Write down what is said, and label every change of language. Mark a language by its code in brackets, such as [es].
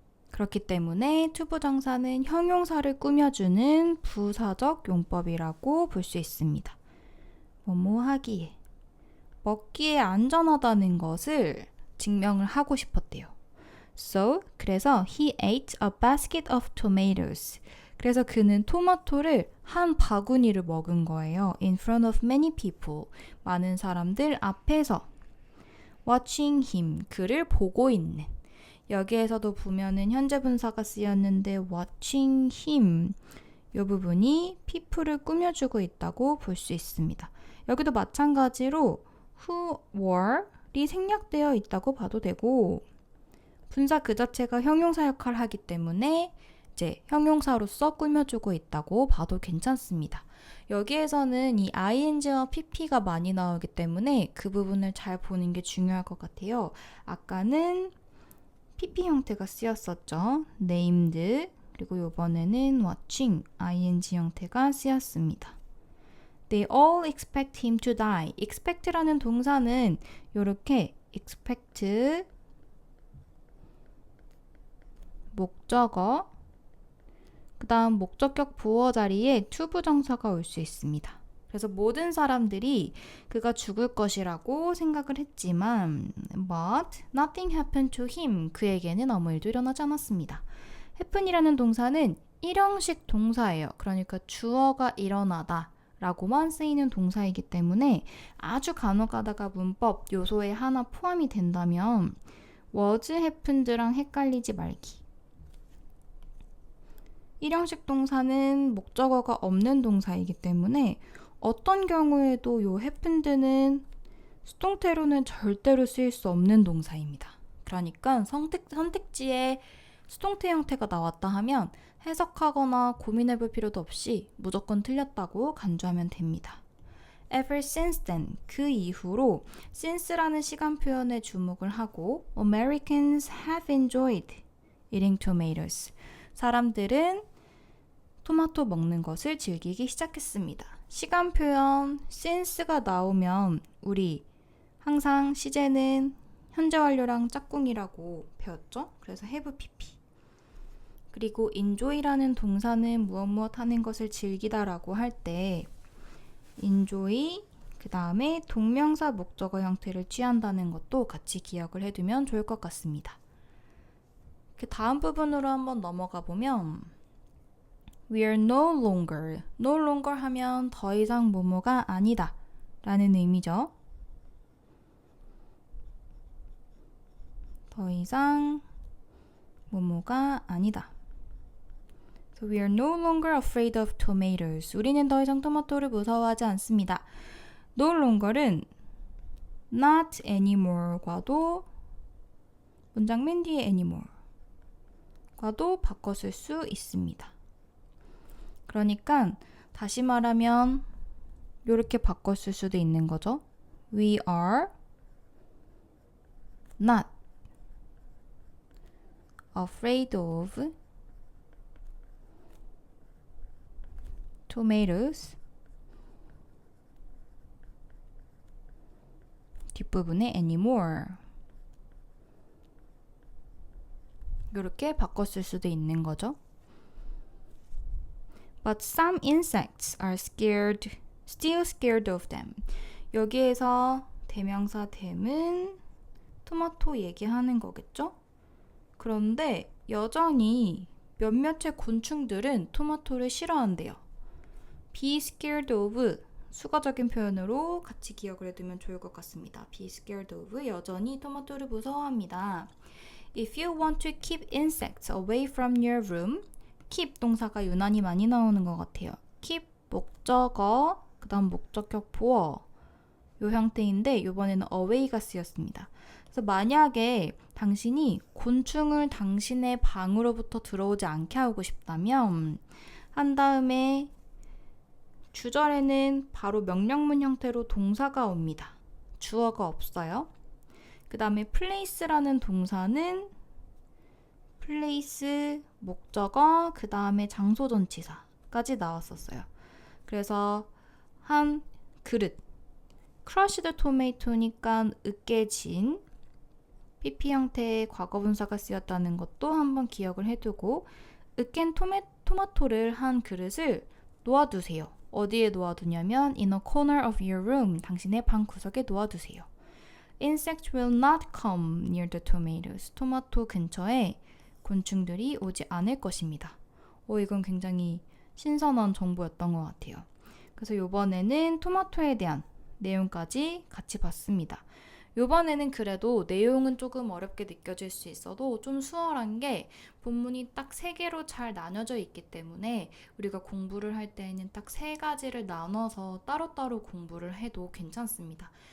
[ko] 그렇기 때문에 to 부정사는 형용사를 꾸며주는 부사적 용법이라고 볼 수 있습니다. 뭐뭐 하기에, 먹기에 안전하다는 것을 증명을 하고 싶었대요. [en] So, [ko] 그래서 [en] he ate a basket of tomatoes. [ko] 그래서 그는 토마토를 한 바구니를 먹은 거예요. [en] In front of many people. [ko] 많은 사람들 앞에서. [en] Watching him. [ko] 그를 보고 있는. 여기에서도 보면은 현재 분사가 쓰였는데 [en] watching him. [ko] 이 부분이 people을 꾸며주고 있다고 볼 수 있습니다. 여기도 마찬가지로 who were이 생략되어 있다고 봐도 되고 분사 그 자체가 형용사 역할을 하기 때문에 이제 형용사로서 꾸며주고 있다고 봐도 괜찮습니다. 여기에서는 이 ing와 pp가 많이 나오기 때문에 그 부분을 잘 보는 게 중요할 것 같아요. 아까는 PP 형태가 쓰였었죠. named 그리고 이번에는 watching ing 형태가 쓰였습니다. [en] They all expect him to die. [ko] expect라는 동사는 이렇게 expect 목적어 그 다음 목적격 보어 자리에 to 부정사가 올 수 있습니다. 그래서 모든 사람들이 그가 죽을 것이라고 생각을 했지만 [en] but nothing happened to him. [ko] 그에게는 아무 일도 일어나지 않았습니다. happen이라는 동사는 일형식 동사예요. 그러니까 주어가 일어나다 라고만 쓰이는 동사이기 때문에 아주 간혹 가다가 문법 요소에 하나 포함이 된다면 was happened랑 헷갈리지 말기. 일형식 동사는 목적어가 없는 동사이기 때문에 어떤 경우에도 요 happened는 수동태로는 절대로 쓰일 수 없는 동사입니다. 그러니까 선택지에 수동태 형태가 나왔다 하면 해석하거나 고민해볼 필요도 없이 무조건 틀렸다고 간주하면 됩니다. [en] Ever since then, [ko] 그 이후로 since라는 시간 표현에 주목을 하고 [en] Americans have enjoyed eating tomatoes. [ko] 사람들은 토마토 먹는 것을 즐기기 시작했습니다. 시간 표현 since가 나오면 우리 항상 시제는 현재 완료랑 짝꿍이라고 배웠죠? 그래서 have pp. 그리고 enjoy라는 동사는 무엇 하는 것을 즐기다라고 할 때 enjoy 그 다음에 동명사 목적어 형태를 취한다는 것도 같이 기억을 해두면 좋을 것 같습니다. 그 다음 부분으로 한번 넘어가 보면 [en] We are no longer [ko] 하면 더 이상 뭐뭐가 아니다 라는 의미죠. 더 이상 뭐뭐가 아니다. [en] So we are no longer afraid of tomatoes. [ko] 우리는 더 이상 토마토를 무서워하지 않습니다. No longer은 not anymore 과도 문장 맨 뒤에 anymore 과도 바꿔 쓸 수 있습니다. 그러니까 다시 말하면 이렇게 바꿔 쓸 수도 있는 거죠. [en] We are not afraid of tomatoes. [ko] 뒷부분에 anymore. 이렇게 바꿔 쓸 수도 있는 거죠. [en] But some insects are still scared of them. [ko] 여기에서 대명사 them은 토마토 얘기하는 거겠죠? 그런데 여전히 몇몇의 곤충들은 토마토를 싫어한대요. [en] Be scared of [ko] 수가적인 표현으로 같이 기억을 해두면 좋을 것 같습니다. [en] Be scared of [ko] 여전히 토마토를 무서워합니다. [en] If you want to keep insects away from your room, [ko] keep 동사가 유난히 많이 나오는 것 같아요. keep 목적어, 그 다음 목적격 보어 요 형태인데 이번에는 away가 쓰였습니다. 그래서 만약에 당신이 곤충을 당신의 방으로부터 들어오지 않게 하고 싶다면 한 다음에 주절에는 바로 명령문 형태로 동사가 옵니다. 주어가 없어요. 그 다음에 place라는 동사는 place, 목적어, 그 다음에 장소 전치사까지 나왔었어요. 그래서 한 그릇, crushed tomato니까 으깨진 pp 형태의 과거분사가 쓰였다는 것도 한번 기억을 해두고 으깬 토마토를 한 그릇을 놓아두세요. 어디에 놓아두냐면 [en] in a corner of your room, [ko] 당신의 방 구석에 놓아두세요. [en] Insects will not come near the tomatoes. [ko] 토마토 근처에 곤충들이 오지 않을 것입니다. 이건 굉장히 신선한 정보였던 것 같아요. 그래서 이번에는 토마토에 대한 내용까지 같이 봤습니다. 이번에는 그래도 내용은 조금 어렵게 느껴질 수 있어도 좀 수월한 게 본문이 딱 3개로 잘 나눠져 있기 때문에 우리가 공부를 할 때에는 딱 3가지를 나눠서 따로따로 공부를 해도 괜찮습니다.